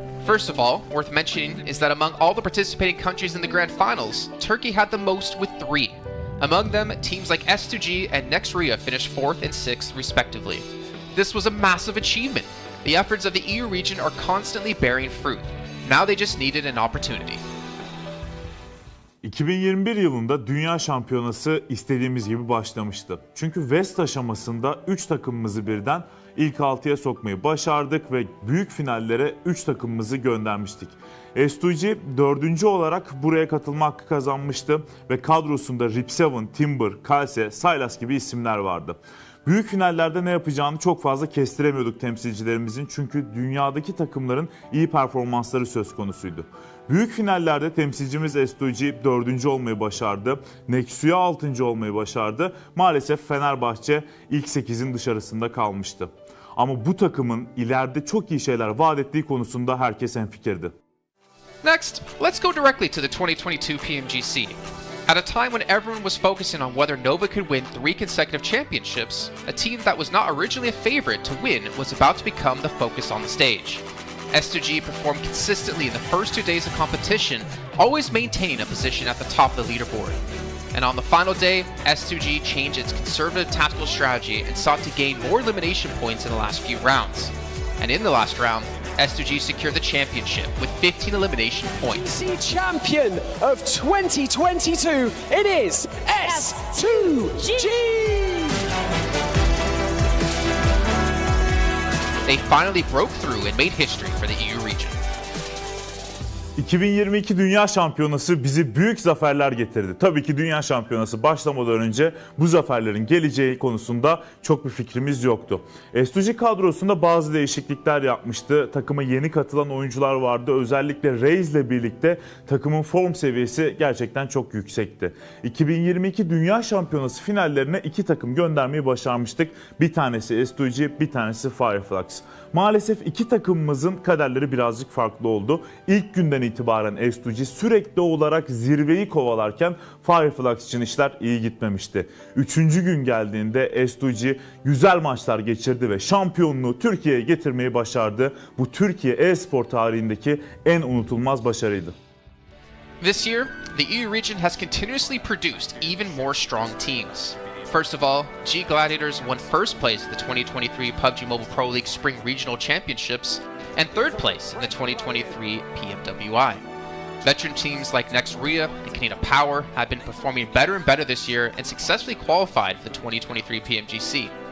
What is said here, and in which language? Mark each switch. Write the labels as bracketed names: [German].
[English] First of all, worth mentioning is that among all the participating countries in the grand finals, Turkey had the most with 3. Among them, teams like S2G and Next Ruya finished 4th and 6th respectively. This was a massive achievement. The efforts of the EU region are constantly bearing fruit. Now they just needed an opportunity. [Turkish] 2021 yılında Dünya Şampiyonası istediğimiz gibi başlamıştı. Çünkü West aşamasında 3 takımımızı birden ilk 6'ya sokmayı başardık ve büyük finallere 3 takımımızı göndermiştik. S2G 4. olarak buraya katılma hakkı kazanmıştı ve kadrosunda Rip7, Timber, Kalse, Silas gibi isimler vardı. Büyük finallerde ne yapacağını çok fazla kestiremiyorduk temsilcilerimizin, çünkü dünyadaki takımların iyi performansları söz konusuydu. Büyük finallerde temsilcimiz S2G 4. olmayı başardı. Nexu'ya 6. olmayı başardı. Maalesef Fenerbahçe ilk 8'in dışarısında kalmıştı. Ama bu takımın ileride çok iyi şeyler vaat ettiği konusunda herkes hemfikirdi. [English] Next, let's go directly to the 2022 PMGC. At a time when everyone was focusing on whether Nova could win 3 consecutive championships, a team that was not originally a favorite to win was about to become the focus on the stage. S2G performed consistently in the first 2 days of competition, always maintaining a position at the top of the leaderboard. And on the final day, S2G changed its conservative tactical strategy and sought to gain more elimination points in the last few rounds. And in the last round, S2G secured the championship with 15 elimination points. Champion of 2022, it is S2G! They finally broke through and made history for the EU region. [Turkish] 2022 Dünya Şampiyonası bizi büyük zaferler getirdi. Tabii ki Dünya Şampiyonası başlamadan önce bu zaferlerin geleceği konusunda çok bir fikrimiz yoktu. S2G kadrosunda bazı değişiklikler yapmıştı. Takıma yeni katılan oyuncular vardı. Özellikle Reis ile birlikte takımın form seviyesi gerçekten çok yüksekti. 2022 Dünya Şampiyonası finallerine 2 takım göndermeyi başarmıştık. Bir tanesi S2G, bir tanesi Fireflux. Maalesef 2 takımımızın kaderleri birazcık farklı oldu. İlk günden itibaren S2G sürekli olarak zirveyi kovalarken Fireflux için işler iyi gitmemişti. 3. gün geldiğinde S2G güzel maçlar geçirdi ve şampiyonluğu Türkiye'ye getirmeyi başardı. Bu Türkiye e-spor tarihindeki en unutulmaz başarıydı. [English] This year, the EU region has continuously produced even more strong teams. First of all, G Gladiators won first place at the 2023 PUBG Mobile Pro League Spring Regional Championships and third place in the 2023 PMWI. Veteran teams like Next Ruya and Kanina Power have been performing better and better this year and successfully qualified for the 2023 PMGC.